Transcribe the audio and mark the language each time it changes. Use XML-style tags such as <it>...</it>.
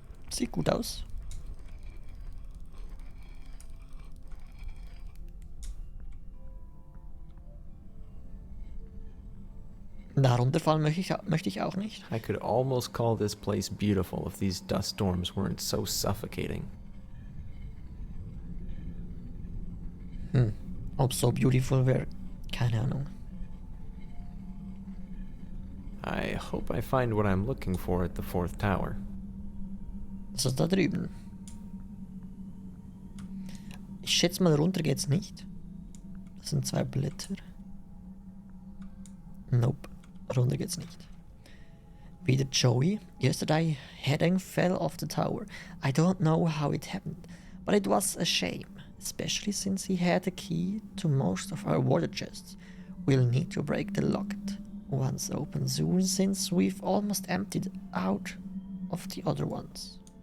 <de>Sieht gut aus. Darunter fallen möchte ich auch nicht.</de> <en>I could almost call this place beautiful if these dust storms weren't so suffocating.</en> <de>Ob so beautiful wäre, keine Ahnung.</de> <en>I hope I find what I'm looking for at the fourth tower.</en> <de>Was ist da drüben? Ich schätze mal, runter geht's nicht. Das sind 2 Blätter. Nope, runter geht's nicht. Wieder Joey.</de> <en>Yesterday, Heading fell off the tower. I don't know how it happened, but it was a shame, especially since he had the key to most of our water chests. We'll need to break the locked ones open soon, since we've almost emptied out of the other ones.</en>